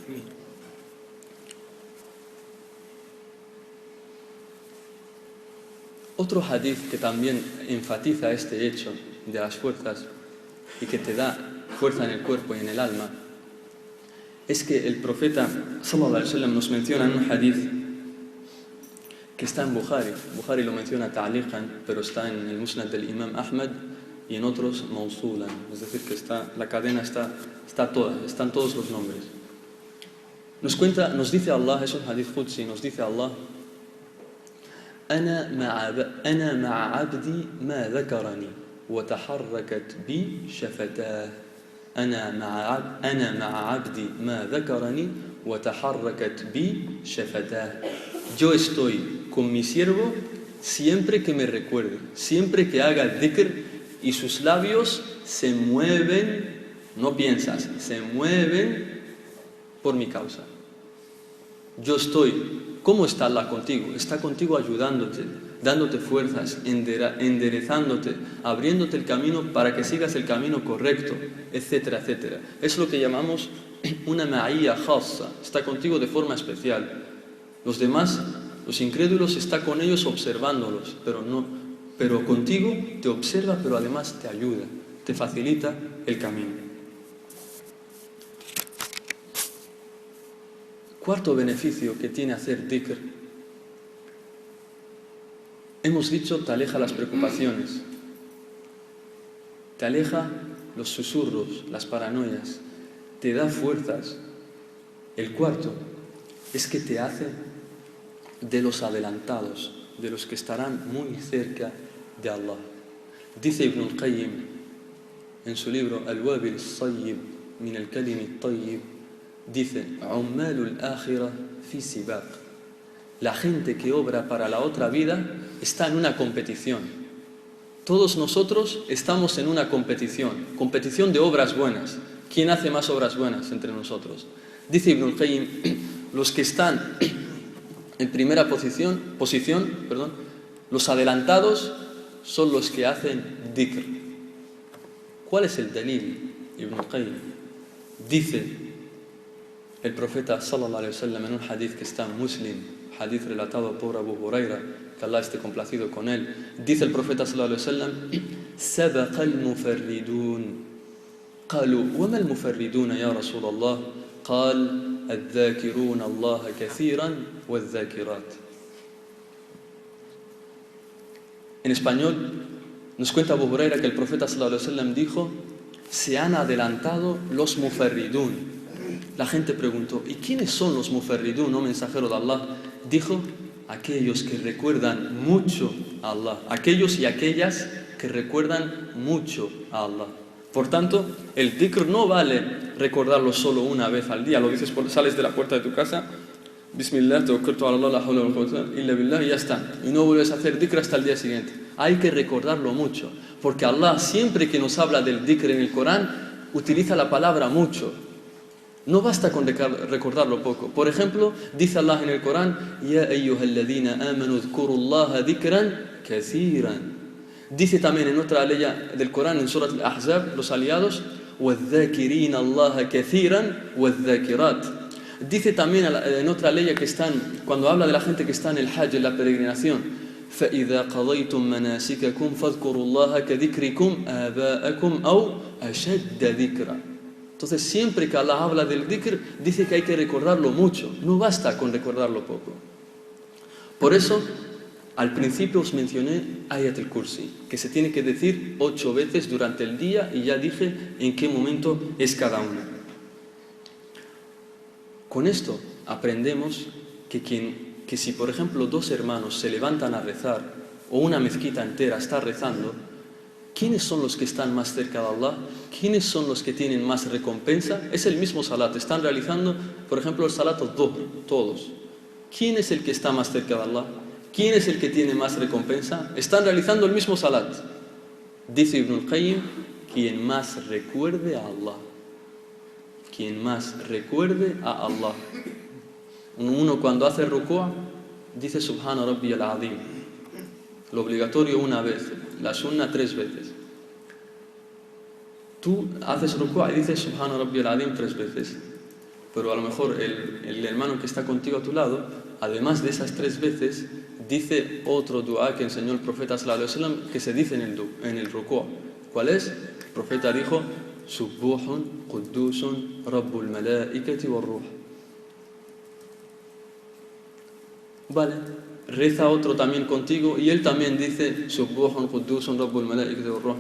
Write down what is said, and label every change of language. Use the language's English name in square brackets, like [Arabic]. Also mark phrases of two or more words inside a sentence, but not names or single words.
[Spanish] Otro hadith que también enfatiza este hecho de las fuerzas y que te da fuerza en el cuerpo y en el alma es que el profeta [Arabic] صلى الله عليه وسلم [Spanish] nos menciona en un hadith que está en Bukhari lo menciona ta'liqan, pero está en el Musnad del Imam Ahmad y en otros mausulan, es decir, que la cadena está toda, están todos los nombres. Nos dice Allah, es un [Arabic] حديث قدسي, [Spanish] nos dice Allah: [Arabic] أنا مع عبدي ما ذكرني وتحركت بي شفتاه. أنا مع عبدي ما ذكرني وتحركت بي شفتاه. [Spanish] Yo estoy con mi siervo siempre que me recuerde, siempre que haga dhikr y sus labios se mueven, no piensas, se mueven por mi causa. Yo estoy. ¿Cómo está Allah contigo? Está contigo ayudándote, dándote fuerzas, enderezándote, abriéndote el camino para que sigas el camino correcto, etcétera, etcétera. Es lo que llamamos una [Arabic] معية خاصة. [Spanish] Está contigo de forma especial. Los demás, los incrédulos, está con ellos observándolos, pero contigo te observa, pero además te ayuda, te facilita el camino. Cuarto beneficio que tiene hacer dhikr. Hemos dicho, te aleja las preocupaciones, te aleja los susurros, las paranoias, te da fuerzas. El cuarto es que te hace de los adelantados, de los que estarán muy cerca de Allah. Dice Ibn al-Qayyim en su libro Al-Wabil al-Sayyib min al-Kalim al-Tayyib, dice: [Arabic] عمال الآخرة في سباق. [Spanish] La gente que obra para la otra vida está en una competición. Todos nosotros estamos en una competición de obras buenas. ¿Quién hace más obras buenas entre nosotros? Dice Ibn al-Qayyim, los que están en primera posición, los adelantados son los que hacen dhikr. ¿Cuál es el dalil? Ibn al-Qayyim dice el profeta [Arabic] صلى الله عليه وسلم [Spanish] en un hadith que está en Muslim, hadith relatado por Abu Huraira, que Allah esté complacido con él, dice el profeta [Arabic] صلى الله عليه وسلم: سبق المفردون. قالوا وما المفردون يا رسول الله؟ قال الذاكرون الله كثيرا والذاكرات. [Spanish] En español nos cuenta Abu Huraira que el profeta [Arabic] صلى الله عليه وسلم [Spanish] dijo: se han adelantado los mufarridun. La gente preguntó: ¿y quiénes son los mufarridun, oh mensajero de Allah? Dijo: aquellos que recuerdan mucho a Allah, aquellos y aquellas que recuerdan mucho a Allah. Por tanto, el dhikr no vale recordarlo solo una vez al día. Lo dices, sales de la puerta de tu casa, [Arabic] بسم الله، توكلت على الله، لا حول ولا قوة إلا بالله, [Spanish] y ya está. Y no vuelves a hacer dhikr hasta el día siguiente. Hay que recordarlo mucho, porque Allah, siempre que nos habla del dhikr en el Corán, utiliza la palabra mucho. No basta con recordarlo poco. Por ejemplo, dice Allah en el Corán: [Arabic] يا أيها الذين آمنوا اذكروا الله ذكرا كثيرا. [Spanish] Dice también en otra ley del Corán, en Surat al-Ahzab, los aliados: [Arabic] وَالذَّاكِرِينَ اللَّهَ كَثِيرًا وَالذَّاكِرَاتِ. [Spanish] Dice también en otra ley que están, cuando habla de la gente que está en el Hajj, en la peregrinación: [Arabic] فَإِذَا قَضَيْتُم مَنَاسِكَكُمْ فَاذْكُرُوا اللَّهَ كَذِكْرِكُمْ آبَاءَكُمْ أَوْ أَشَدَّ ذِكْرًا. [Spanish] Entonces, siempre que Allah habla del dhikr, dice que hay que recordarlo mucho. No basta con recordarlo poco. Por eso, al principio os mencioné Ayat al-Kursi, que se tiene que decir 8 veces durante el día, y ya dije en qué momento es cada una. Con esto aprendemos que si, por ejemplo, 2 hermanos se levantan a rezar, o una mezquita entera está rezando, ¿quiénes son los que están más cerca de Allah? ¿Quiénes son los que tienen más recompensa? Es el mismo salat. Están realizando, por ejemplo, el [Arabic] صلاة الظهر, [Spanish] todos. ¿Quién es el que está más cerca de Allah? ¿Quién es el que tiene más recompensa? Están realizando el mismo salat. Dice Ibn al-Qayyim: quien más recuerde a Allah. Quien más recuerde a Allah. Uno cuando hace ruku' dice [Arabic] سبحان ربي العظيم. [Spanish] Lo obligatorio una vez, la sunna 3 veces. Tú haces ruku' y dices [Arabic] سبحان ربي العظيم [Spanish] 3 veces. Pero a lo mejor el hermano que está contigo a tu lado, además de esas 3 veces, dice otro dua que enseñó el profeta [Arabic] صلى الله عليه وسلم, [Spanish] que se dice en el ruku'. ¿Cuál es? El profeta dijo: [Arabic] سبوح قدوس رب الملائكة والروح. [Spanish] Vale, reza otro también contigo y él también dice [Arabic] سبوح قدوس رب الملائكة والروح.